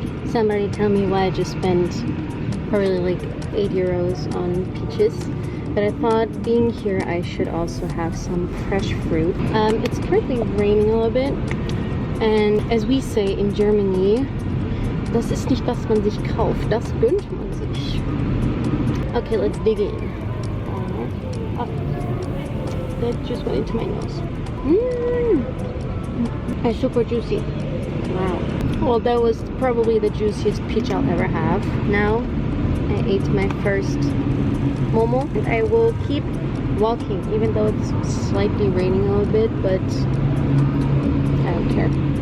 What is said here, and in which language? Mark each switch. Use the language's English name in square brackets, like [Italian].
[English] Somebody tell me why I just spent probably like 8 euros on peaches. But I thought being here I should also have some fresh fruit. It's currently raining a little bit. And as we say in Germany, [German] das ist nicht, was man sich kauft, das gönnt man sich. [English] Okay, let's dig in. Oh, that just went into my nose. It's super juicy. Wow. Well, that was probably the juiciest peach I'll ever have. Now, I ate my first momo, and I will keep walking, even though it's slightly raining a little bit, but I don't care.